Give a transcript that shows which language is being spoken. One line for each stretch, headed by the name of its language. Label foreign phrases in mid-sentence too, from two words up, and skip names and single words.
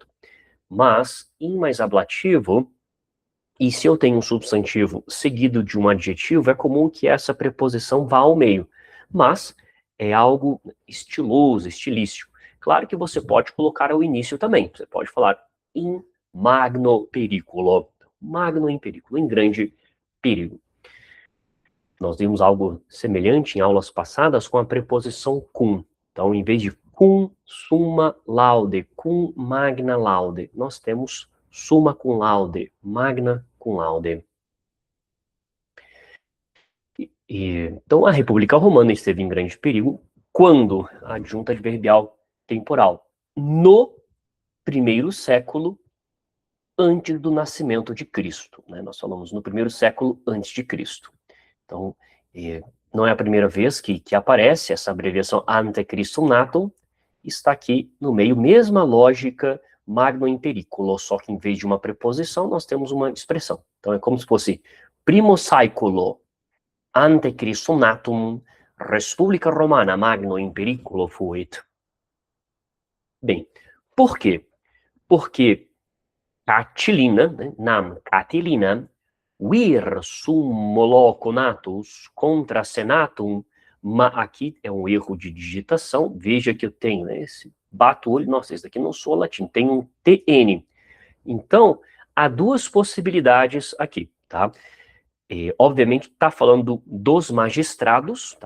Portuguese: Mas in mais ablativo, e se eu tenho um substantivo seguido de um adjetivo, é comum que essa preposição vá ao meio. Mas é algo estiloso, estilístico. Claro que você pode colocar ao início também. Você pode falar
Latin: in magno periculo. Magno em periculo,
Portuguese: em grande perigo. Nós vimos algo semelhante em aulas passadas com a preposição cum. Então, em vez de
Latin: cum summa laude, cum magna laude,
Portuguese: nós temos
Latin: summa cum laude, magna cum laude.
Portuguese: Então, a República Romana esteve em grande perigo quando a adjunta adverbial temporal, no primeiro século antes do nascimento de Cristo. Né? Nós falamos no primeiro século antes de Cristo. Então, não é a primeira vez que aparece essa abreviação
Latin: ante Christum natum,
Portuguese: está aqui no meio, mesma lógica
Latin: magno in periculo,
Portuguese: só que em vez de uma preposição, nós temos uma expressão. Então, é como se fosse
Latin: primo saeculo ante Christum natum, res publica Romana magno in periculo fuit.
Portuguese: Bem, por quê? Porque Catilina, né,
Latin: nam Catilina, vir summo loco natus contra senatum,
Portuguese: aqui é um erro de digitação, veja que eu tenho, né, esse bato o olho, nossa, esse daqui não sou latim, tem um TN. Então, há duas possibilidades aqui, tá? Obviamente, está falando dos magistrados, tá?